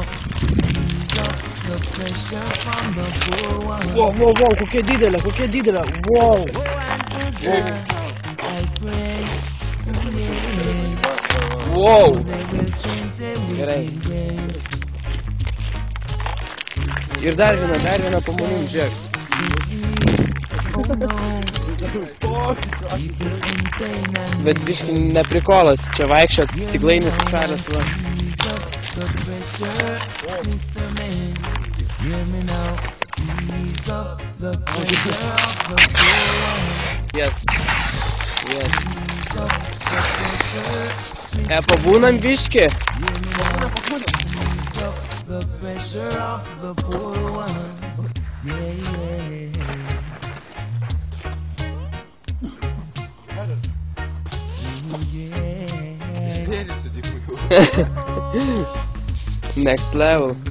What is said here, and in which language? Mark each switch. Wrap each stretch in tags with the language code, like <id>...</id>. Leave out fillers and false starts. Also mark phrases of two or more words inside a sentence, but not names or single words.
<en>Ease up the pressure from the poor one.</en> <lt>Wow, kokia didelė.</lt> <en>Wow. I pray. Wow. They will change their wicked ways.</en> <lt>Ir dar viena po manim, žiūrėk.</lt> <en>Oh no. People in pain and</en> <lt>Bet biški neprikolas, čia vaikščiot, stiglainis sušalęs va.</lt> <en>ease up the pressure, Mr. Man. Hear me now. Ease up the pressure of the poor one. Yes. Ease up the pressure.</en> <lt>Pabūnam biški.</lt> <en>Hear me now. Ease up the pressure of the poor one. Yeah. Next level.</en>